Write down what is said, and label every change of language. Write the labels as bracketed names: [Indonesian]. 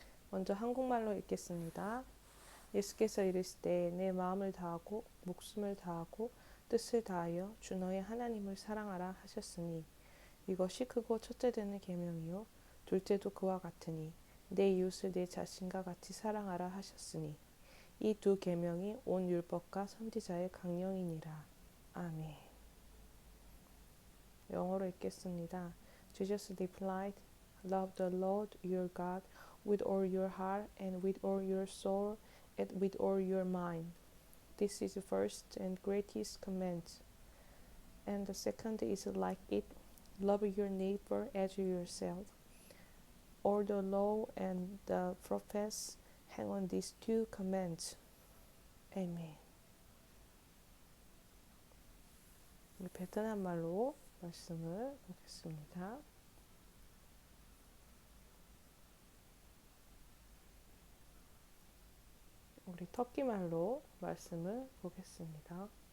[Korean] 먼저 한국말로 읽겠습니다. 예수께서 이르시되 내 마음을 다하고 목숨을 다하고 뜻을 다하여 주 너의 하나님을 사랑하라 하셨으니 이것이 크고 첫째 되는 계명이요 둘째도 그와 같으니 내 이웃을 내 자신과 같이 사랑하라 하셨으니 이 두 계명이 온 율법과 선지자의 강령이니라. 아멘. 영어로 읽겠습니다. [English] Jesus replied, Love the Lord your God with all your heart and with all your soul and with all your mind. This is the first and greatest command. And the second is like it, love your neighbor as yourself. All the law and the prophets hang on these two commands. Amen. [Korean] 베트남 말로 말씀을 보겠습니다. 우리 터키 말로 말씀을 보겠습니다.